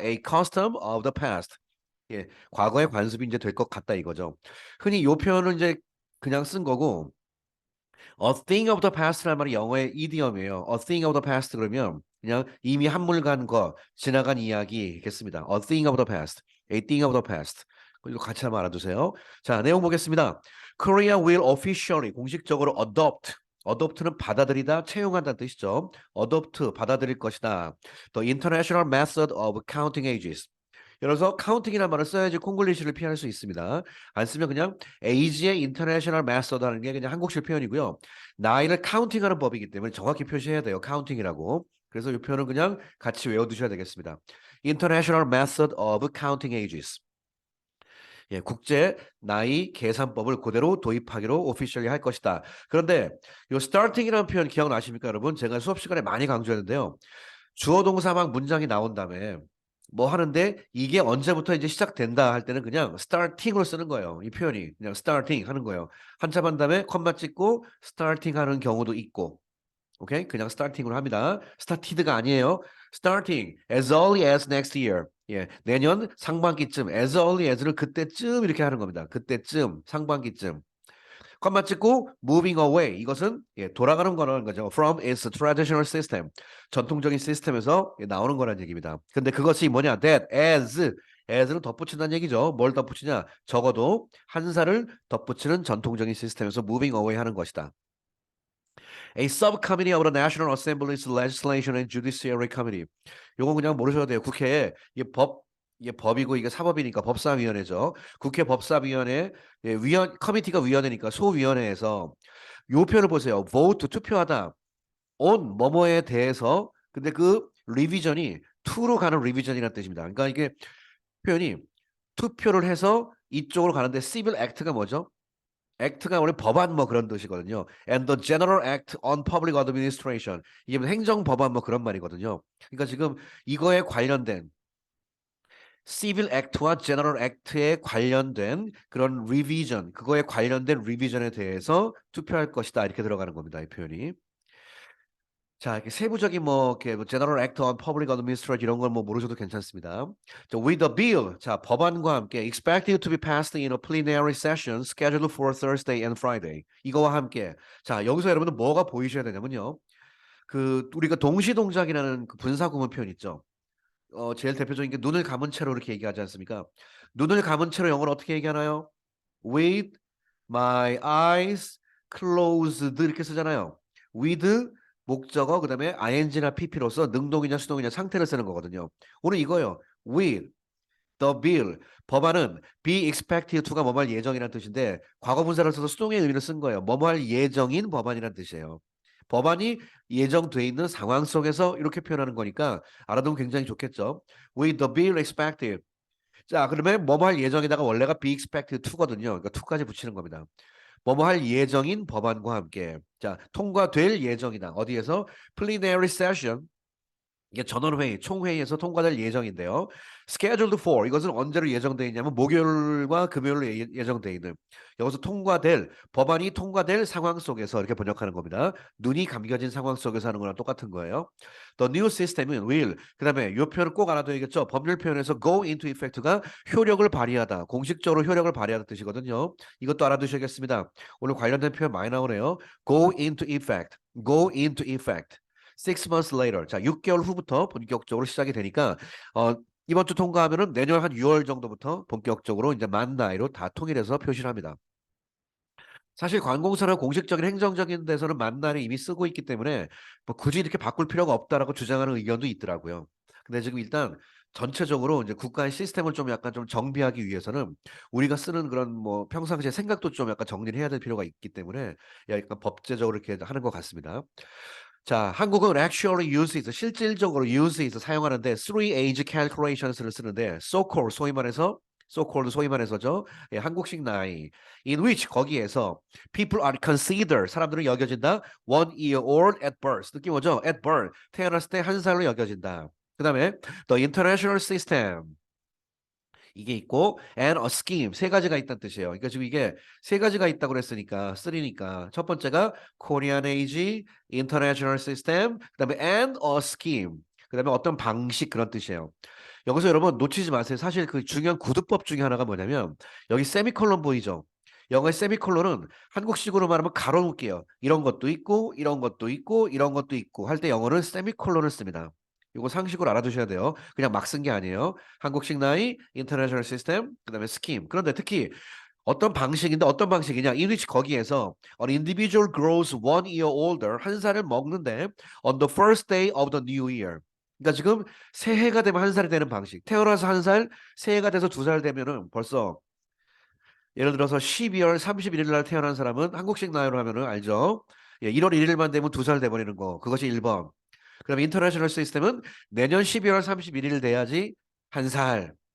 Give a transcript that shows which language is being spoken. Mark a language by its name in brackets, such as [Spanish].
[English] A custom of the past. [Korean] 예, 과거의 관습이 이제 될 것 같다 이거죠. 흔히 이 표현을 이제 그냥 쓴 거고 [English] a thing of the past [Korean] 라는 말이 영어의 이디엄이에요. [English] a thing of the past [Korean] 그러면 그냥 이미 한물간 거, 지나간 이야기겠습니다. [English] a thing of the past, a thing of the past. [Korean] 이거 같이 한번 알아두세요. 자, 내용 보겠습니다. [English] Korea will officially [Korean] 공식적으로 adopt는 받아들이다, 채용한다는 뜻이죠. adopt 받아들일 것이다. [English] The international method of counting ages. [Korean] 그래서 카운팅이라는 말을 써야지 콩글리시를 피할 수 있습니다. 안 쓰면 그냥 age의 international method 하는 게 그냥 한국식 표현이고요. 나이를 카운팅하는 법이기 때문에 정확히 표시해야 돼요. 카운팅이라고. 그래서 이 표현은 그냥 같이 외워두셔야 되겠습니다. [English] International method of counting ages. [Korean] 예, 국제 나이 계산법을 그대로 도입하기로 오피셜리 할 것이다. 그런데 이 starting이라는 표현 기억나십니까, 여러분? 제가 수업 시간에 많이 강조했는데요. 주어 동사 막 문장이 나온 다음에 뭐 하는데 이게 언제부터 이제 시작된다 할 때는 그냥 starting으로 쓰는 거예요. 이 표현이 그냥 starting 하는 거예요. 한참 한 다음에 컴마 찍고 starting 하는 경우도 있고. 오케이? 그냥 starting으로 합니다. started가 아니에요. [English] starting as early as next year. [Korean] 예, 내년 상반기쯤 [English] as early as [Korean] 를 그때쯤 이렇게 하는 겁니다. 그때쯤 상반기쯤. 컴마 찍고 [English] moving away [Korean] 이것은 예, 돌아가는 거라는 거죠. [English] From its traditional system [Korean] 전통적인 시스템에서 예, 나오는 거라는 얘기입니다. 근데 그것이 뭐냐? That as는 덧붙인다는 얘기죠. 뭘 덧붙이냐? 적어도 한 살을 덧붙이는 전통적인 시스템에서 [English] moving away [Korean] 하는 것이다. [English] A subcommittee of the National Assembly's Legislation and Judiciary Committee. [Korean] 요건 그냥 모르셔도 돼요. 국회에 이게 법이고 이게 사법이니까 법사위원회죠. 국회 법사위원회 예, 커미티가 위원회니까 소위원회에서 요 표현을 보세요. vote 투표하다. on 뭐뭐에 대해서 근데 그 리비전이 to로 가는 리비전이라는 뜻입니다. 그러니까 이게 표현이 투표를 해서 이쪽으로 가는데 civil act가 뭐죠? act가 원래 법안 뭐 그런 뜻이거든요. [English] And the General Act on Public Administration. [Korean] 이게 뭐 행정 법안 뭐 그런 말이거든요. 그러니까 지금 이거에 관련된 Civil Act와 General Act에 관련된 그런 리비전, 그거에 관련된 리비전에 대해서 투표할 것이다. 이렇게 들어가는 겁니다. 이 표현이. 자, 이렇게 세부적인 뭐, 이렇게 뭐 General Act on Public Administration 이런 걸 뭐 모르셔도 괜찮습니다. [English] 자, with a bill, [Korean] 자, 법안과 함께 [English] expected to be passed in a plenary session scheduled for Thursday and Friday. [Korean] 이거와 함께. 자, 여기서 여러분들 뭐가 보이셔야 되냐면요. 그 우리가 동시동작이라는 그 분사구문 표현 있죠. 제일 대표적인 게 눈을 감은 채로 이렇게 얘기하지 않습니까? 눈을 감은 채로 영어로 어떻게 얘기하나요? [English] With my eyes closed [Korean] 이렇게 쓰잖아요. with 목적어 그다음에 ing나 pp로서 능동이냐 수동이냐 상태를 쓰는 거거든요. 오늘 이거요. with the bill 법안은 [English] be expected to [Korean] 가 뭐뭐 할 예정이라는 뜻인데 과거 분사를 써서 수동의 의미를 쓴 거예요. 뭐뭐 할 예정인 법안이라는 뜻이에요. 법안이 예정돼 있는 상황 속에서 이렇게 표현하는 거니까 알아두면 굉장히 좋겠죠. [English] with the bill expected [Korean] 자, 그러면 뭐뭐 할 예정에다가 원래가 be expected to거든요. 그러니까 to까지 붙이는 겁니다. 뭐뭐 할 예정인 법안과 함께 자, 통과될 예정이다. 어디에서? plenary session 이게 전원회의, 총회의에서 통과될 예정인데요. scheduled for 이것은 언제로 예정되어 있냐면 목요일과 금요일로 예정되어 있는 여기서 통과될 법안이 통과될 상황 속에서 이렇게 번역하는 겁니다. 눈이 감겨진 상황 속에서 하는 거랑 똑같은 거예요. [English] The new system [Korean] 은 will 그다음에 이 표현을 꼭 알아둬야겠죠. 법률 표현에서 [English] go into effect [Korean] 가 효력을 발휘하다, 공식적으로 효력을 발휘하다 뜻이거든요. 이것도 알아두셔야겠습니다. 오늘 관련된 표현 많이 나오네요. [English] go into effect, go into effect. 6 months later. [Korean] 자, 6개월 후부터 본격적으로 시작이 되니까 이번 주 통과하면은 내년 한 6월 정도부터 본격적으로 이제 만 나이로 다 통일해서 표시를 합니다. 사실 관공서나 공식적인 행정적인 데서는 만 나이를 이미 쓰고 있기 때문에 뭐 굳이 이렇게 바꿀 필요가 없다라고 주장하는 의견도 있더라고요. 근데 지금 일단 전체적으로 이제 국가의 시스템을 좀 약간 좀 정비하기 위해서는 우리가 쓰는 그런 뭐 평상시에 생각도 좀 약간 정리를 해야 될 필요가 있기 때문에 약간 법제적으로 이렇게 하는 것 같습니다. [English] 자, 한국은 actually use it, [Korean] 실질적으로 [English] use it 사용하는데 three age calculations를 쓰는데 so-called [Korean] 소위 말해서죠. 예, 한국식 나이 [English] in which 거기에서 people are considered [Korean] 사람들은 여겨진다 [English] 1 year old at birth [Korean] 느낌 오죠? [English] at birth [Korean] 태어났을 때 한 살로 여겨진다. 그다음에 [English] the international system [Korean] 이게 있고 and a scheme 세 가지가 있다는 뜻이에요. 그러니까 지금 이게 세 가지가 있다고 그랬으니까 쓰리니까 첫 번째가 Korean Age, International System, 그다음에 and a scheme. 그다음에 어떤 방식 그런 뜻이에요. 여기서 여러분 놓치지 마세요. 사실 그 중요한 구두법 중에 하나가 뭐냐면 여기 세미콜론 보이죠? 영어의 세미콜론은 한국식으로 말하면 가로 놓을게요. 이런 것도 있고 이런 것도 있고 이런 것도 있고 할 때 영어는 세미콜론을 씁니다. 이거 상식으로 알아두셔야 돼요. 그냥 막 쓴 게 아니에요. 한국식 나이, 인터내셔널 시스템, 그다음에 스킴. 그런데 특히 어떤 방식인데 어떤 방식이냐? [English] in which 거기에서 an individual grows 1 year older [Korean] 한 살을 먹는데 [English] on the first day of the new year. [Korean] 그러니까 지금 새해가 되면 한 살이 되는 방식. 태어나서 한 살, 새해가 돼서 2살 되면은 벌써 예를 들어서 12월 31일 날 태어난 사람은 한국식 나이로 하면은 알죠? 예, 1월 1일만 되면 2살 돼버리는 거. 그것이 1번. 그다음에 인터내셔널 시스템은 내년 12월 31일 돼야지 한 살.